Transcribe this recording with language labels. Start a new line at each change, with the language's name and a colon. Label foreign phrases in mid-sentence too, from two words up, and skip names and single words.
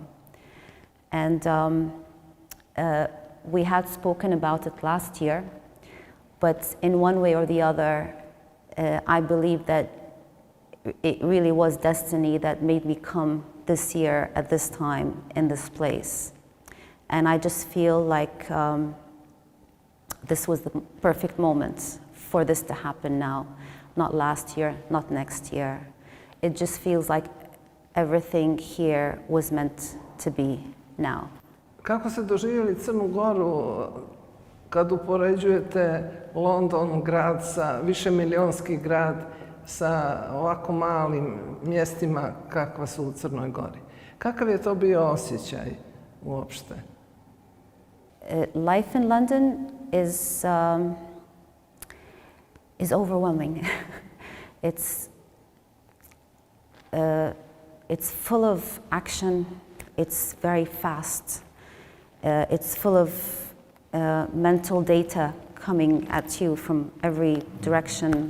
English: And we had spoken about it last year, but in one way or the other, I believe that it really was destiny that made me come this year at this time in this place. And I just feel like this was the perfect moment for this to happen now. not last year, not next year. It just feels like everything here was meant to be now.
Bosnian: Kako ste doživjeli Crnu Goru kad upoređujete London, grad višemilionski grad, sa ovako malim mjestima kakva su u Crnoj Gori? Kakav je to bio osjećaj uopšte?
English: Life in London is overwhelming. It's full of action. It's very fast. It's full of mental data coming at you from every direction.